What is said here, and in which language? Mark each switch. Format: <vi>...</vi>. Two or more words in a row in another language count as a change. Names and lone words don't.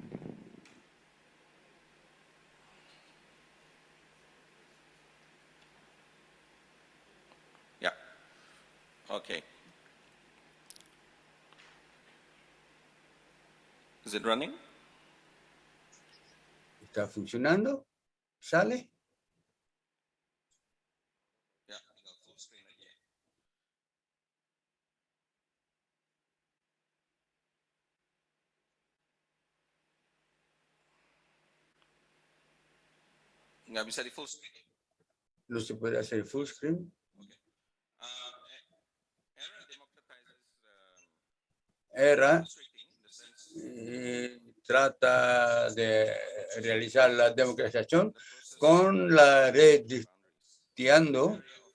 <en>Yeah. Okay. Is it running?</en> <es>¿Está funcionando? ¿Sale?</es> <id>Ya, tinggal</id> <en>full screen</en> <id>aja. Nggak bisa di</id> <en>full screen.</en> <es>¿No se puede hacer</es> <en>full screen?</en> <es>Era trata de realizar la democratización con la red Tiando</es>